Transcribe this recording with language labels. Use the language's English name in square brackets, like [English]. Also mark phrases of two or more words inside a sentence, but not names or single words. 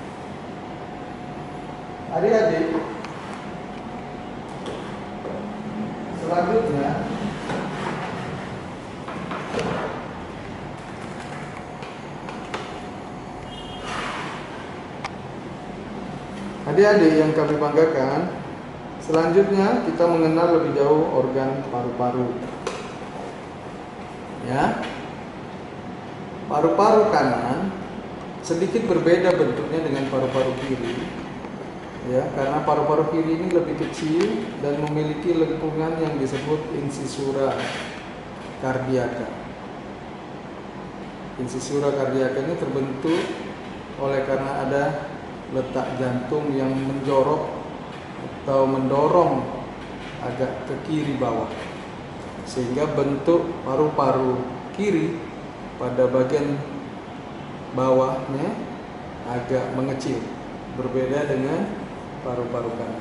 [Indonesian] Adik-adik, selanjutnya adik-adik yang kami banggakan, selanjutnya kita mengenal lebih jauh organ paru-paru. Ya, paru-paru kanan sedikit berbeda bentuknya dengan paru-paru kiri. Ya, karena paru-paru kiri ini lebih kecil dan memiliki lengkungan yang disebut [Latin] incisura cardiaca. Incisura cardiaca [Indonesian] ini terbentuk oleh karena ada letak jantung yang menjorok atau mendorong agak ke kiri bawah, sehingga bentuk paru-paru kiri pada bagian bawahnya agak mengecil, berbeda dengan paru-paru kanan.